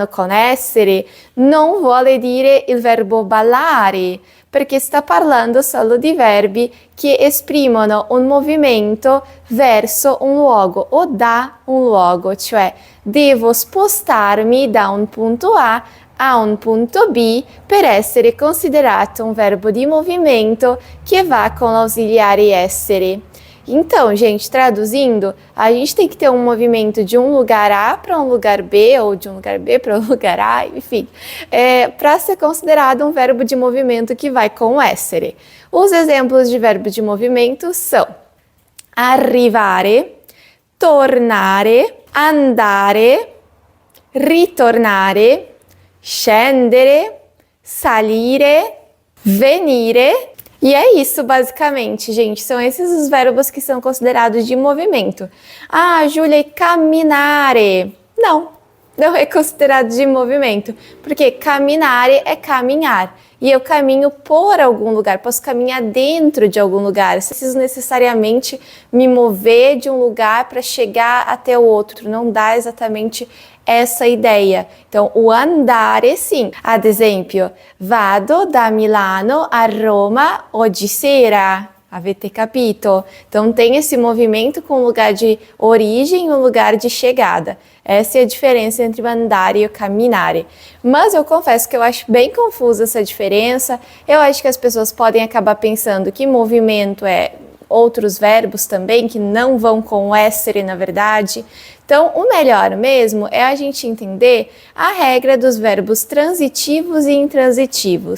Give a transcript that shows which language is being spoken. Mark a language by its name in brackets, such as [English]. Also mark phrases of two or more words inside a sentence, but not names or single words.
[Italian] con essere, non vuole dire il verbo ballare, perché sta parlando solo di verbi che esprimono un movimento verso un luogo o da un luogo, cioè devo spostarmi da un punto A un punto B per essere considerato un verbo di movimento che va con l'ausiliare essere. [Portuguese] Então, gente, traduzindo, a gente tem que ter um movimento de um lugar A para um lugar B, ou de um lugar B para um lugar A, enfim, para ser considerado um verbo de movimento que vai com o essere. Os exemplos de verbo de movimento são [Italian] arrivare, tornare, andare, ritornare, scendere, salire, venire. [Portuguese] E é isso, basicamente, gente. São esses os verbos que são considerados de movimento. Ah, Júlia, e camminare? Não é considerado de movimento, porque camminare é caminhar. E eu caminho por algum lugar, posso caminhar dentro de algum lugar. Eu preciso necessariamente me mover de um lugar para chegar até o outro. Não dá exatamente essa ideia. Então, o andare sim. [Italian] Ad esempio, vado da Milano a Roma oggi sera. Avete capito? [Portuguese] Então, tem esse movimento com o lugar de origem e o lugar de chegada. Essa é a diferença entre o andare e o camminare. Mas eu confesso que eu acho bem confusa essa diferença. Eu acho que as pessoas podem acabar pensando que movimento é outros verbos também, que não vão com o essere, na verdade. Então, o melhor mesmo é a gente entender a regra dos verbos transitivos e intransitivos.